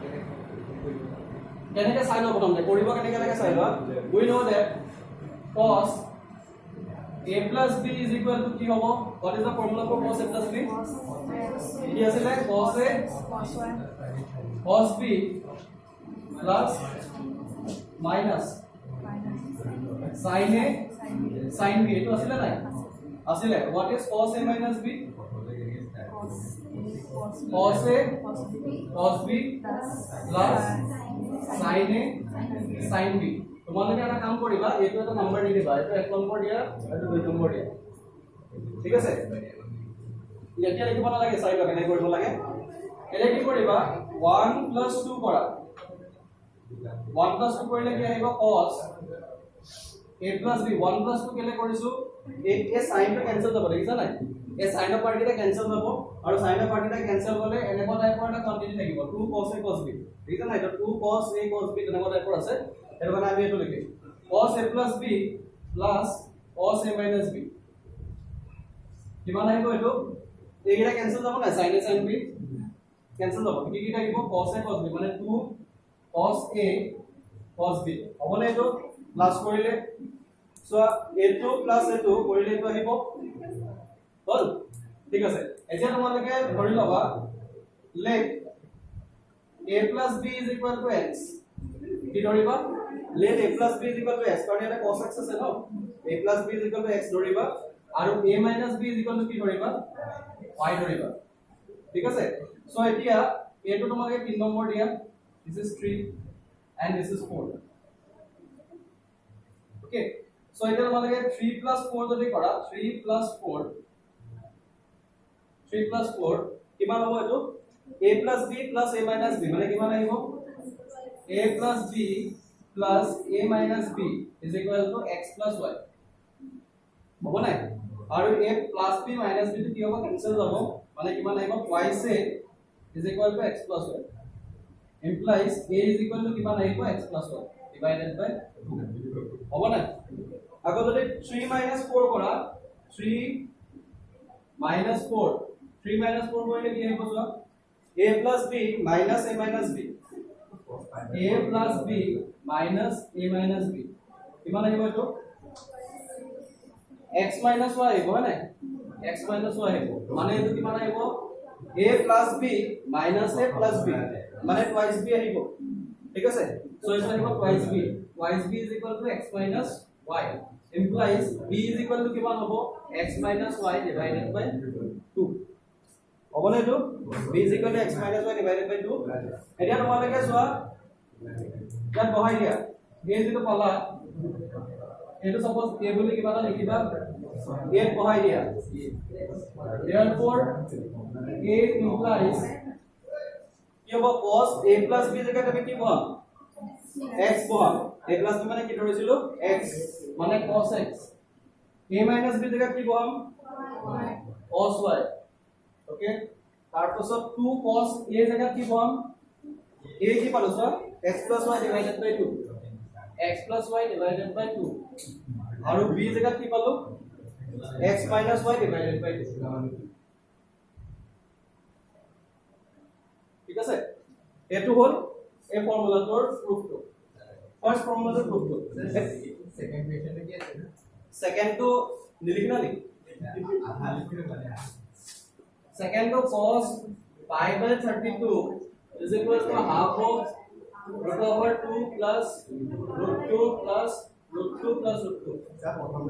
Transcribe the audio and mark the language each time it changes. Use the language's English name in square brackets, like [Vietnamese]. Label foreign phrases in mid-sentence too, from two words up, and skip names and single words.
[English] keneke sign of [Assamese] প্ৰথম কৰিবো কেনেকৈ লাগে [English] sign we know that cos a plus b is equal to [Assamese] কি হ'ব [English] what is the formula for cos a plus b [Assamese] কি আছিল [English] cos a cos b plus minus sin a sin b [Assamese] এটো আছিল নাই আছিল [English] what is cos a minus b cos a cos b plus sin a sin b [Assamese] তোমালোকে এটা কাম কৰিবা এটো এটা নাম্বার দি দিবা এটো 1 নম্বৰ দিয়া এটো 2 নম্বৰ দিয়া ঠিক আছে এতিয়া লিখিব না লাগে চাই লগে কেনে কৰিব লাগে এলে কি কৰিবা 1 plus 2 কৰা 1 plus 2 কৰিলে কি আহিব [English] cos a plus b [Assamese] 1 plus 2 কেলে কৰিছো এই sin টো কেনসেল হ'ব দেখিছা নাই এই sin ৰ পাৰ্টিটা কেনসেল হ'ব আৰু sin ৰ পাৰ্টিটা কেনসেল হ'লে এনেকুৱা টাইপৰ এটা কোৱান্টিটি থাকিব [English] 2 cos a cos [Assamese] b দেখিছা নাই এটা [English] 2 cos a cos b [Assamese] তেনেকুৱা টাইপৰ আছে এর মানে আমি এটো লিখি [English] cos a plus b plus cos a minus b [Assamese] কিমান আহিব এটো এইটা কেনসেল যাব না [English] sin a sin b [Assamese] কেনসেল যাব কি কি থাকিব [English] cos a cos b [Assamese] মানে [English] 2 cos a cos b [Assamese] হবনে এটো প্লাস কৰিলে সো [English] a2 plus a2 [Assamese] কৰিলে এটো আহিব হল ঠিক আছে এতিয়া তোমালোকে ধৰি লবা [English] let a plus b is equal to x [Assamese] কি ধৰিবা [English] let a plus b is equal to x [Assamese] কাৰণ এটা [English] cos x [Assamese] আছে ন [English] a plus b is equal to x [Assamese] ধৰিবা আৰু [English] a minus b is equal to [Assamese] কি ধৰিবা y ধৰিবা ঠিক আছে সো এতিয়া a টো তোমালোকে 3 নম্বৰ দিয়া [English] this is 3 and this is 4 okay so [Assamese] এটা তোমালোকে 3 plus 4 যদি কৰা 3 plus 4 কিমান হ'ব এটো [English] a plus b plus a minus b [Assamese] মানে কিমান আহিব a [English] plus b plus a minus b is equal to x plus y [Assamese] হ'ব নাই আৰু [English] a plus b minus b [Assamese] কি হ'ব কেনসেল যাব মানে কিমান আহিব [English] twice a is equal to x plus y implies a is equal to [Assamese] কিমান আহিব [English] x plus y divided by 2 [Assamese] হ'ব নাই আকৌ যদি 3 minus 4 কৰা 3 minus 4 কৰিলে কি আহিব চোৱা [English] a plus b minus a minus b a plus b minus a minus b [Assamese] কিমান আহিব এটো [English] x minus y [Assamese] আহিব না [English] x minus y [Assamese] আহিব মানে এটো কিমান আহিব [English] a plus b minus a plus b [Assamese] মানে [English] twice b [Assamese] আহিব ঠিক আছে সো এটা আহিব [English] twice b is equal to x minus y implies b is equal to [Assamese] কিমান হ'ব [English] x minus y divided by 2 [Assamese] হবনে এটো [English] b is equal to x minus y divided by 2 [Assamese] এতিয়া তোমালোকে চোৱা ইয়াত বহাই দিয়া a যেটো পালা এটো সপোজ a বুলি কিবা এটা লিখিবা a বহাই দিয়া [English] therefore a implies [Assamese] কি হ'ব [English] cos a plus b [Assamese] জায়গাত আমি কি বহাম x বহাম [English] a plus b [Assamese] মানে কি ধৰিছিলো x মানে [English] cos x a minus [Assamese] b জায়গাত কি বহাম [English] cos y [Assamese] ওকে তাৰপিছত [English] 2 cos a [Assamese] জায়গাত কি বহাম a কি পালো সো [English] x plus y divided by 2 x plus y divided by 2 [Assamese] আৰু b জায়গাত কি পালো [English] x minus y divided by 2 [Assamese] ঠিক আছে এটো হল এই ফর্মুলাটোৰ প্রুফটো ফার্স্ট ফর্মুলাটোৰ প্রুফটো [English] second question [Hindi] में क्या है सेकंड तो लिखना नहीं आधा लिखने वाले हैं [English] सेकंड तो cos pi by 32 is equal to half of root over 2 plus root 2 plus root 2 plus root 2